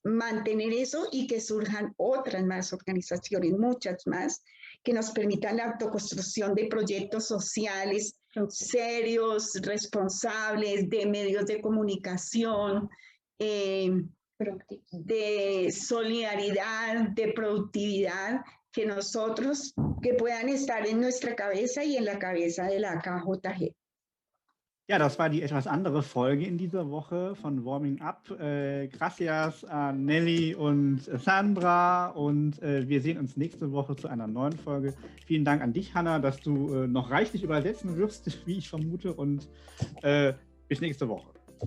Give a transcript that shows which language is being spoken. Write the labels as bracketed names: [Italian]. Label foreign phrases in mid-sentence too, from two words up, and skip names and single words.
[Spanish] Mantener eso y que surjan otras más organizaciones, muchas más, que nos permitan la autoconstrucción de proyectos sociales serios, responsables, de medios de comunicación, de solidaridad, de productividad, que puedan estar en nuestra cabeza y en la cabeza de la KJG. [German] Ja, das war die etwas andere Folge in dieser Woche von Warming Up. Gracias an Nelly und Sandra, und wir sehen uns nächste Woche zu einer neuen Folge. Vielen Dank an dich, Hanna, dass du noch reichlich übersetzen wirst, wie ich vermute, und bis nächste Woche.